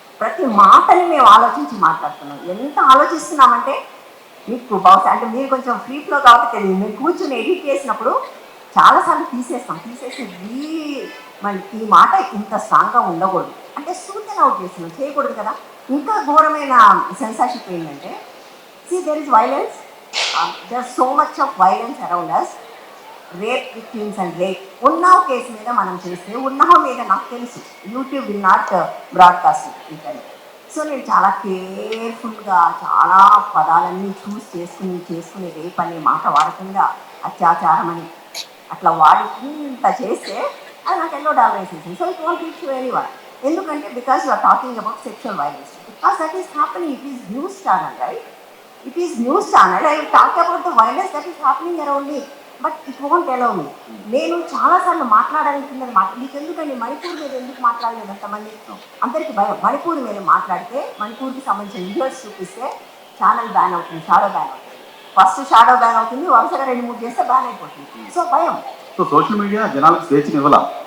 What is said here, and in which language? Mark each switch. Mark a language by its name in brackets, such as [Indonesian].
[Telugu] ప్రతి మాటని మేము ఆలోచించి మాట్లాడుతున్నాం. ఎంత ఆలోచిస్తున్నామంటే మీకు బహుశా అంటే మీరు కొంచెం ఫ్రీ ఫ్లో కాబట్టి తెలియదు, మీరు కూర్చొని ఎడిట్ చేసినప్పుడు చాలాసార్లు తీసేసి మళ్ళీ ఈ మాట ఇంత స్ట్రాంగ్గా ఉండకూడదు అంటే సూచన అవుట్ చేస్తున్నాం, చేయకూడదు కదా. ఇంకా ఘోరమైన సెన్సార్షిప్ ఏంటంటే, [English] see there is violence, there's so much of violence around us, rape victims and rape. [Telugu] Unnao case మీద మనం చేస్తే ఉన్నావ్ మీద నాకు తెలుసు [English] YouTube will not broadcast internet. [Telugu] So నేను చాలా కేర్ఫుల్గా చాలా పదాలన్నీ చూస్ చేసుకుని రేప్ అనే మాట వాడకుండా అత్యాచారం అని అట్లా వాడి ఇంత చేస్తే అది నాకు $1 వేసేసింది. [English] So it want reach very one. ఎందుకంటే because you are talking about sexual violence, because that is happening. It is news channel, right? It is news channel. I will talk about the violence that is happening around me, but it won't allow me. [Telugu] నేను చాలాసార్లు మాట్లాడాలనుకున్నది మీకు ఎందుకండి మణిపూర్ మీద ఎందుకు మాట్లాడలేదు అంతమంది, అందరికీ భయం. మణిపూర్ మీద మాట్లాడితే మణిపూర్కి సంబంధించిన వీడియోస్ చూపిస్తే ఛానల్ బ్యాన్ అవుతుంది, షాడో బ్యాన్ అవుతుంది. ఫస్ట్ షాడో బ్యాన్ అవుతుంది, వరుసగా 2-3 చేస్తే బ్యాన్ అయిపోతుంది. సో భయం. సో సోషల్ మీడియా జనాలకు స్వేచ్ఛను ఇవ్వాల,